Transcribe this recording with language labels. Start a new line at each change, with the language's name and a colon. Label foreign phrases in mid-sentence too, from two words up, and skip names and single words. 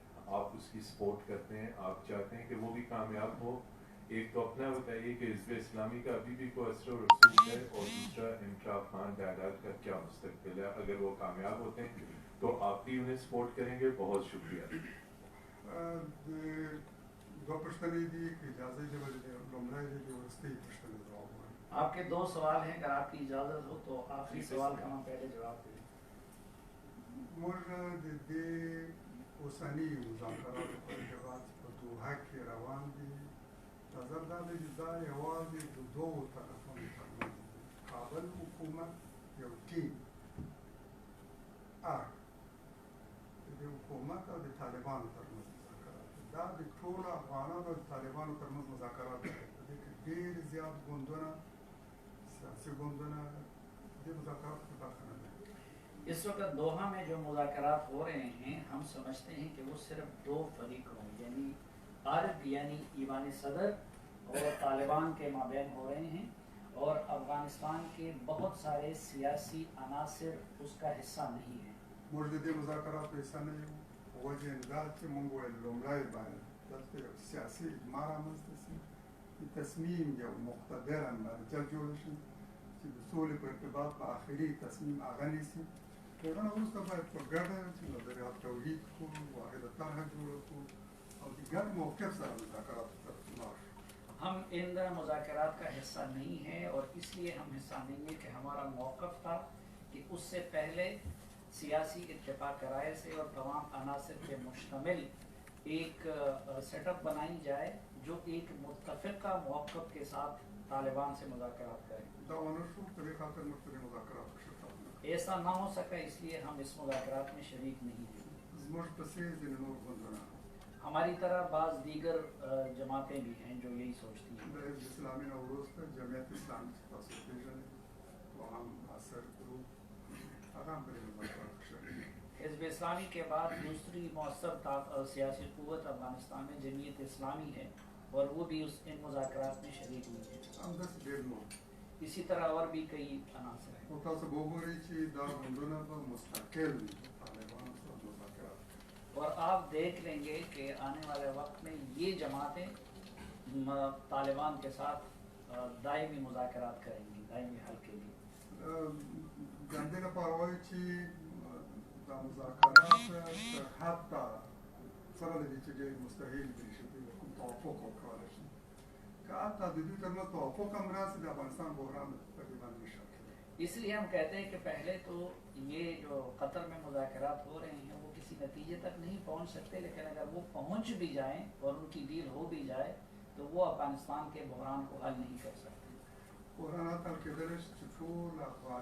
Urdu: آپ اس کی سپورٹ کرتے ہیں، آپ چاہتے ہیں کہ وہ بھی کامیاب ہو؟ ایک تو اپنا بتائیے کہ حزب اسلامی کا ابھی بھی کوئی اثر و رسوخ ہے، اور دوسرا انٹرا افغان دائرہ کا کیا مستقبل ہے؟ اگر وہ کامیاب ہوتے ہیں تو آپ بھی انہیں سپورٹ کریں گے؟ بہت شکریہ.
Pashto: دو پوښتنې دي که اجازه دې ولې لومړی دې وروستۍ پوښتنې ځواب وایم.
Urdu: آپ کے 2 سوال ہیں، اگر آپ کی اجازت ہو تو آخری سوال کا ہم پہلے جواب دیں.
Pashto: موږ د دې اوسني مذاکراتو په ارتباط په دوحه کې روان دي. نظر دا دی چې دا یوازې د دوو طرفونو ترمنځ دی. کابل حکومت یو ټیم د دې حکومت او د طالبانو ترمنځ مذاکرات دي. دا د ټولو افغانانو او د طالبانو ترمنځ مذاکرات دي. په دې کې ډېر زیات ګوندونه، سیاسي ګوندونه دې مذاکراتو کې برخه نه لري.
Urdu: اس وقت دوحہ میں جو مذاکرات ہو رہے ہیں ہم سمجھتے ہیں کہ وہ صرف 2 فریقوں یعنی عارف یعنی ایوان صدر اور طالبان کے مابین ہو رہے ہیں، اور افغانستان کے بہت سارے سیاسی عناصر اس کا حصہ نہیں ہیں.
Pashto: موږ د دې مذاکراتو حصه نه یو. وجه یې دا چې موږ ویل لومړی باید دلته یو سیاسي اجماع رامنځته شي، چې تصمیم یو مقتدرا مرجع جوړ شي چې د سولې په ارتباط په آخري تصمیم هغه نیسي. د هغه نه وروسته باید په ګډه چې نظریات تولید کړو، واحده طرحه جوړه کړو او د ګډ موقف سره مذاکراتو ته لاړ شو.
Urdu: ہم ان مذاکرات کا حصہ نہیں ہیں، اور اس لیے ہم حصہ نہیں ہیں کہ ہمارا موقف تھا کہ اس سے پہلے سیاسی اتفاق رائے سے اور تمام عناصر کے مشتمل ایک سیٹ اپ بنائی جائے جو ایک متفقہ موقف کے ساتھ طالبان سے مذاکرات کرے.
Pashto: دا ونه شو. په دې خاطر موږ په دې مذاکراتو کې شرکت نه کوو.
Urdu: ایسا نہ ہو سکا، اس لیے ہم اس مذاکرات میں شریک نہیں ہیں.
Pashto: زموږ پسې ځینې نور ګوندونه
Urdu: ہماری طرح بعض دیگر جماعتیں بھی ہیں جو یہی سوچتی ہیں.
Pashto: د حزب اسلامي نه وروسته جمعیت اسلامي چې تاسو پېژنئ، دوهم اثر ګروپ، هغه هم په دې مذاکراتو کې شریک دي.
Urdu: حزب اسلامی کے بعد دوسری مؤثر سیاسی قوت افغانستان میں جمعیت اسلامی ہے، اور وہ بھی ان مذاکرات میں شریک ہوئی ہے.
Pashto: همداسې ډېر نور.
Urdu: اسی طرح اور بھی کئی عناصر ہیں.
Pashto: نو تاسو به وګورئ چې دا ګوندونه به مستقل وي طالبانو سره مذاکرات.
Urdu: اور آپ دیکھ لیں گے کہ آنے والے وقت میں یہ جماعتیں طالبان کے ساتھ دائمی مذاکرات کریں گی، دائمی حل کے لیے.
Pashto: د همدې لپاره وایو چې دا مذاکرات حتی سره له دې چې ډېر مستحیل دي چې دوی کوم توافق وکړلی شي، که حتی د دوی ترمنځ توافق هم راسي، د افغانستان بحران په دې باندې نشي کېدلی.
Urdu: اس لیے ہم کہتے ہیں کہ پہلے تو یہ جو قطر میں مذاکرات ہو رہے ہیں وہ کسی نتیجے تک نہیں پہنچ سکتے، لیکن اگر وہ پہنچ بھی جائیں اور ان کی ڈیل ہو بھی جائے تو وہ افغانستان کے بحران کو حل نہیں کر سکتے.
Pashto: بحرانات حل کېدلی شي چې ټول افغان